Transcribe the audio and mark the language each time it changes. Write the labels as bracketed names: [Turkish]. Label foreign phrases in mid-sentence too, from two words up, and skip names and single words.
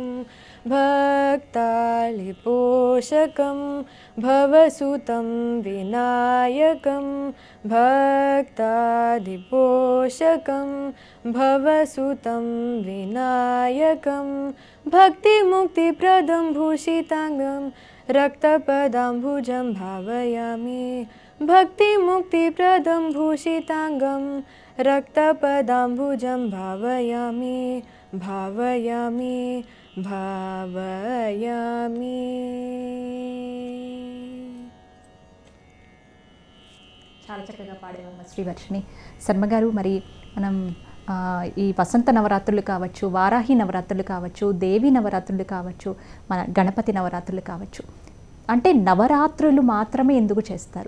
[Sanskrit] భక్తాళి పోషకం భవసుతం వినాయకం. భక్తాది పోషకం భవసుతం వినాయకం. భక్తి ముక్తి ప్రదం భూషితాంగం రక్తపదాంబుజం భావయామి. भक्तिमुक्तिप्रदं भूषिताङ्गं रक्तपदाम्बुजं भावयामि भावयामि भावयामि। [Telugu] చాలా చక్కగా పాడేవమ్మ శ్రీవర్షిణి శర్మ గారు. మరి మనం ఈ వసంత నవరాత్రులు కావచ్చు, వారాహి నవరాత్రులు కావచ్చు, దేవి నవరాత్రులు కావచ్చు, మన గణపతి నవరాత్రులు కావచ్చు, అంటే నవరాత్రులు మాత్రమే ఎందుకు చేస్తారు?